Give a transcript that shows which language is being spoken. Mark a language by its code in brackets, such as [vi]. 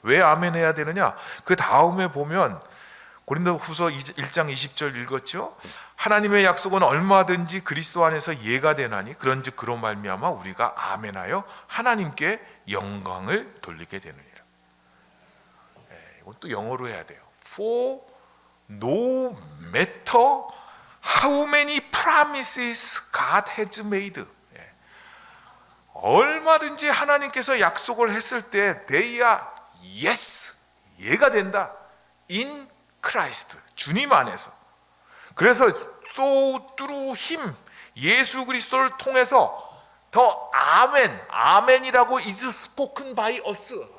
[ko] 왜 아멘 해야 되느냐? 그 다음에 보면 고린도후서 1장 20절 읽었죠? 하나님의 약속은 얼마든지 그리스도 안에서 예가 되나니 그런즉 그로 말미암아 우리가 아멘하여 하나님께 영광을 돌리게 되느니라. 이건 또 영어로 해야 돼요. [en] For no matter how many promises God has made. [ko] 얼마든지 하나님께서 약속을 했을 때 [en] they are yes, [ko] 예가 된다. [en] in Christ, [ko] 주님 안에서. 그래서 [en] so through him, [ko] 예수 그리스도를 통해서 더 아멘이라고 [en] is spoken by us.